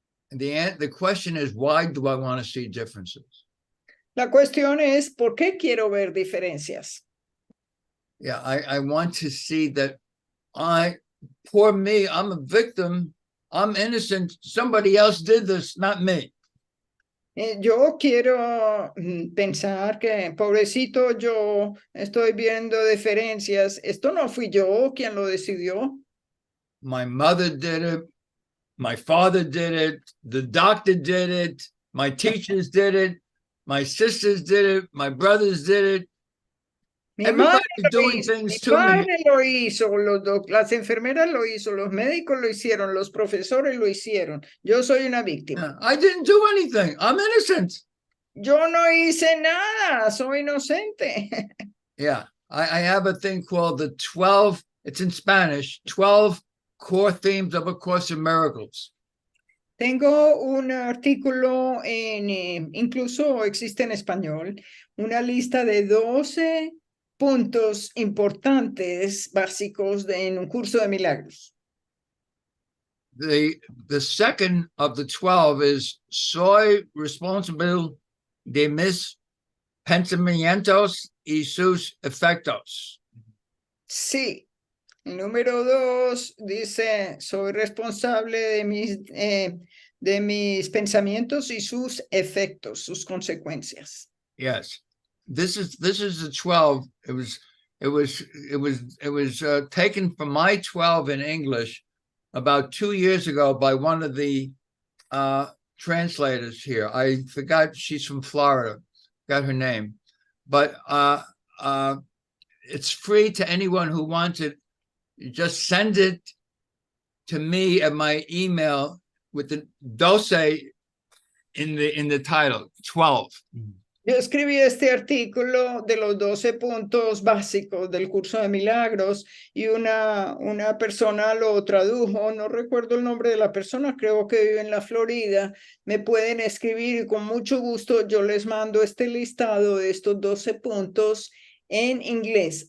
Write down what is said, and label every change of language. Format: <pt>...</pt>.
<en>The question is, why do I want to see differences?</en> <es>La cuestión es, ¿por qué quiero ver diferencias?</es> <en>Yeah, I want to see that poor me, I'm a victim, I'm innocent, somebody else did this, not me.</en> <es>Yo quiero pensar que, pobrecito, yo estoy viendo diferencias. Esto no fui yo quien lo decidió.</es> <en>My mother did it, my father did it, the doctor did it, my teachers did it, my sisters did it, my brothers did it. Everybody's doing things to me.</en> <es>Mi padre lo hizo, las enfermeras lo hizo, los médicos lo hicieron, los profesores lo hicieron. Yo soy una víctima.</es> <en>Yeah, I didn't do anything. I'm innocent.</en> <es>Yo no hice nada, soy inocente.</es> <en>Yeah, I have a thing called the 12, it's in Spanish, 12 core themes of A Course in Miracles.</en> <es>Tengo un artículo incluso existe en español, una lista de 12 puntos importantes básicos en un curso de milagros.</es> <en>The second of the 12 is</en> <es>soy responsable de mis pensamientos y sus efectos. Sí. El número 2 dice, soy responsable de mis pensamientos y sus efectos, sus consecuencias.</es> <en>Yes, this is the 12. It was taken from my 12 in English about 2 years ago by one of the translators here. I forgot, she's from Florida, got her name, but it's free to anyone who wants it. You just send it to me at my email with the 12 in the title, 12.</en> <es>Yo escribí este artículo de los 12 puntos básicos del curso de milagros y una persona lo tradujo, no recuerdo el nombre de la persona, creo que vive en la Florida. Me pueden escribir y con mucho gusto yo les mando este listado de estos 12 puntos en inglés.</es>